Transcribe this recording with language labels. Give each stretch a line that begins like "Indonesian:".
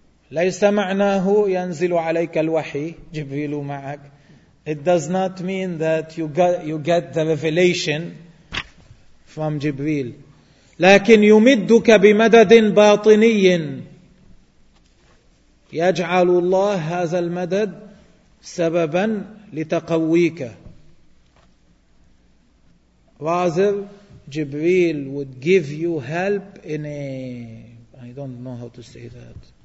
Arabic: ليس معناه ينزل عليك الوحي جبريل معك.
English: It does not mean that you get the revelation from Jibreel.
Arabic: لكن يمدك بمدد باطني يجعل الله هذا المدد سببا لتقويك.
English: Rather, Jibreel would give you help in a... I don't know how to say that.